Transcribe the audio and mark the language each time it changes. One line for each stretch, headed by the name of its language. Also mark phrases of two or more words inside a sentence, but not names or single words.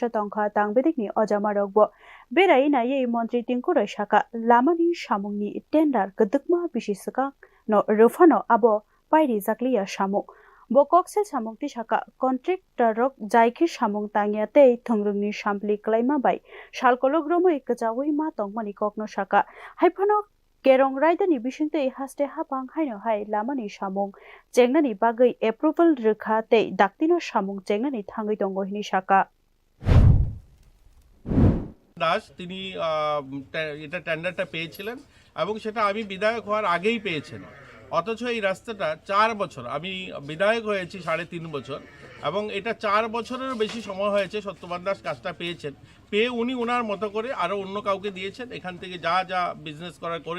Bodo: तंखा तांबेदिकनि अजामारकबो बेरायनायै मन्त्रि तिंगुरय साका लामानि सामुंनि टेन्डार गदकमा बिसिसका न रफानो आबो पायरि जाकलिया सामुं बकक्सेल सामुंति साका कन्ट्रेक्टरक जायखि सामुं तांगियाते थंग्रुंनि सामप्लि क्लाइमा बाय सालकलक रमै गजावै मा तंगमानि ककनो साका हाइफानो केरं रायदानि बिसिंते हास्ते हाबां हायनो हाय लामानि सामुं जेंनानि बागै एप्रुभेल रोखाते दाक्तिनो सामुं जेंनानि थांगै दंगो हिनि साका
Bangla: দাস তিনি এটা টেন্ডারটা পেয়েছিলেন এবং সেটা আমি বিধায়ক হওয়ার আগেই পেয়েছেন অথচ এই রাস্তাটা 4 বছর আমি বিধায়ক হয়েছি 3.5 বছর এবং এটা 4 বছরের বেশি সময় হয়েছে সত্যবান দাস কাজটা পেয়েছেন পেয়ে উনি ওনার মতো করে আরও অন্য কাউকে দিয়েছেন এখান থেকে যা যা বিজনেস করার করে